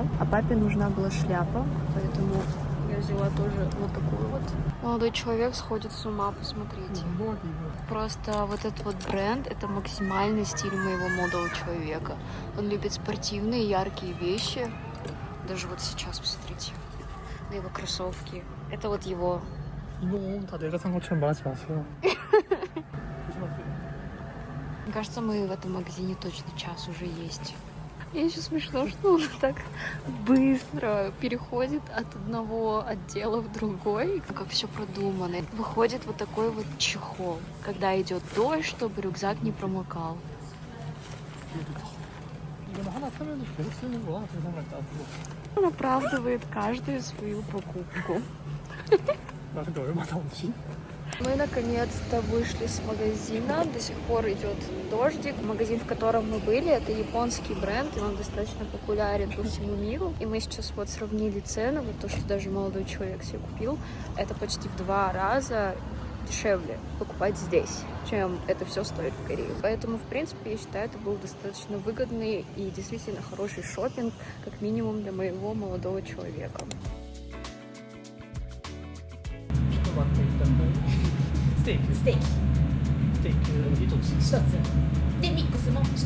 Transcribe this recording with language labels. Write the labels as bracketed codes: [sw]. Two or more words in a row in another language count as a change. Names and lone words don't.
[ru] А папе нужна была шляпа, поэтому я взяла тоже вот такую вот. Молодой человек сходит с ума, посмотрите. Просто вот этот вот бренд — это максимальный стиль моего молодого человека. Он любит спортивные, яркие вещи. Даже вот сейчас, посмотрите, на его кроссовки. Это вот его. [ko] 이거 다 내가 산 것처럼 말하지 마세요. 조심하세요. [ru] Мне кажется, мы в этом магазине точно час уже есть. И еще смешно, что он так быстро переходит от одного отдела в другой, как все продумано. Выходит вот такой вот чехол, когда идет дождь, чтобы рюкзак не промокал. [ko] 이거는 하나 사면 계속 쓰는 거야. 그 생각 앞으로. [ru] Он оправдывает каждую свою покупку. [ko] 나 근데 얼마 나오지? [ru] Мы наконец-то вышли с магазина. До сих пор идет дождик. Магазин, в котором мы были, это японский бренд, и он достаточно популярен по всему миру. И мы сейчас вот сравнили цены, вот то, что даже молодой человек себе купил, это почти в 2 раза дешевле покупать здесь, чем это все стоит в Корее. Поэтому, в принципе, я считаю, это был достаточно выгодный и действительно хороший шопинг, как минимум для моего молодого человека. [ko] 슈퍼 마트 일단 스테이크. [ja] ステーキ [ko] 스테이크 이쪽 [ja] 1 つでミックスも1つ